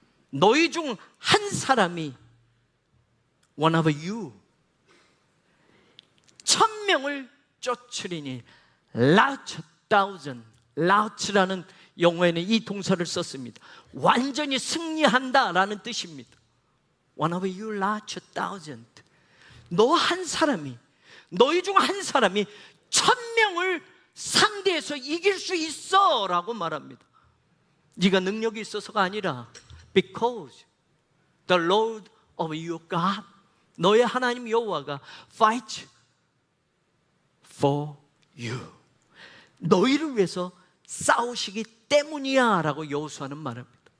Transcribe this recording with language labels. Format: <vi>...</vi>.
<ko>너희 중 한 사람이</ko> <en>one of you</en> <ko>1000명을 쫓으리니,</ko> <en>launch thousand,</en> <ko>launch라는 영어에는 이 동사를 썼습니다. 완전히 승리한다라는 뜻입니다.</ko> <en>one of you launch thousand.</en> <ko>너 한 사람이, 너희 중 한 사람이 1000명을 상대해서 이길 수 있어 라고 말합니다. 네가 능력이 있어서가 아니라</ko> <en>because the Lord of your God,</en> <ko>너의 하나님 여호와가</ko> <en>fight for you,</en> <ko>너희를 위해서 싸우시기 때문이야 라고 여호수아는 말합니다.</ko>